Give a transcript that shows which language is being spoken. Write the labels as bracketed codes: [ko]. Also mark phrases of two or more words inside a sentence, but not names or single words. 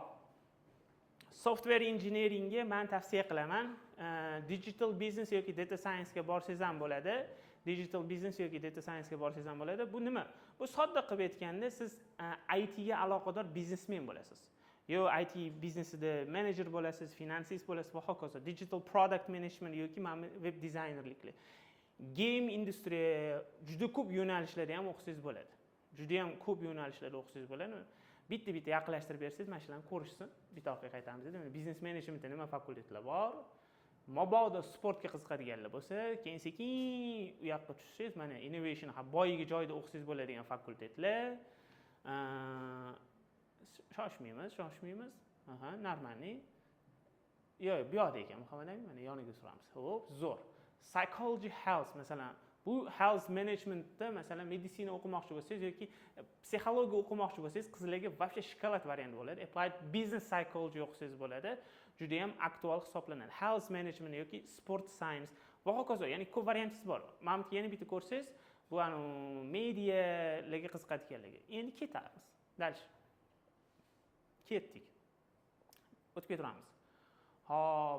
[en] Software engineeringga [uz] men tavsiya qilaman. [en] Digital business [uz] yoki [en] data science [uz] ga borsangiz ham bo'ladi. Bu nima? Bu sodda qilib aytganda siz IT ga aloqador biznesmen bo'lasiz. Yo IT biznesida menejer bo'lasiz, finansist bo'lasiz va hokazo. [en] Digital product management [uz] yoki web dizaynerliklar. Game industriya juda ko'p yo'nalishlarda ham o'qisangiz bo'ladi. Bitta yaqinlashtirib bersangiz, mana shularni ko'rishsin. Bitta orqaga qaytamiz dedi. Biznes menejmentda nima fakultetlar bor? Mabodo sportga qiziqadiganlar bo'lsa, keyin sekin u yoqqa tushsangiz, mana Innovation Hub boyiga joyda o'qisangiz bo'ladigan fakultetlar. Shoshmaymiz. Aha, normalniy. Yo'q, bu yoqda ekan, Muhammad aka, mana yoniga suramiz. Xo'p, zo'r. [en] Psychology health, [uz] masalan, bu [en] health managementda, [uz] masalan, meditsina o'qimoqchi bo'lsangiz yoki psixologiya o'qimoqchi bo'lsangiz, qizlarga вообще shokolad variant bo'ladi. [en] Applied business psychology [uz] o'qisangiz bo'ladi. Juda ham aktual hisoblanadi. [en] Health management [uz] yoki [en] sport science [uz] va hokazo, ya'ni ko'p variantingiz bor. Mana yana bitta ko'rsangiz, bu medialarga qiziqadiganlarga. Endi ketamiz. Dальше. Ketdik. O'tib keturamiz. Hop.